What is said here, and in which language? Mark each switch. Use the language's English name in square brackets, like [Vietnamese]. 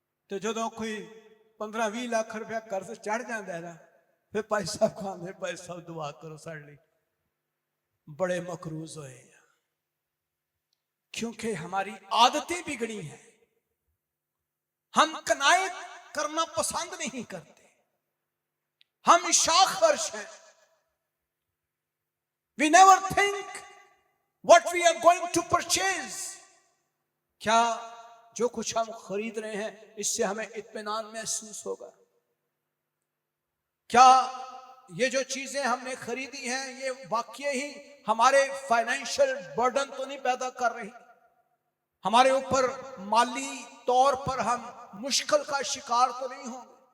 [Hindi] तो जो कोई 15-20 लाख रुपया कर्ज चढ़ जाता है ना, फिर [Punjabi] भाई साहब को आंदे, [Hindi] भाई साहब दुआ करो साढ़े लिए, बड़े मकरूज होए, क्योंकि हमारी आदतें बिगड़ी हैं। हम कनायत करना पसंद नहीं करते, हम शाखर्श हैं। [English] We never think what we are going to purchase. [Hindi] क्या जो कुछ हम खरीद रहे हैं इससे हमें इत्मीनान महसूस होगा? क्या ये जो चीजें हमने खरीदी हैं ये वाकई ही हमारे फाइनेंशियल बर्डन तो नहीं पैदा कर रही? हमारे ऊपर माली तौर पर हम मुश्किल का शिकार तो नहीं होंगे?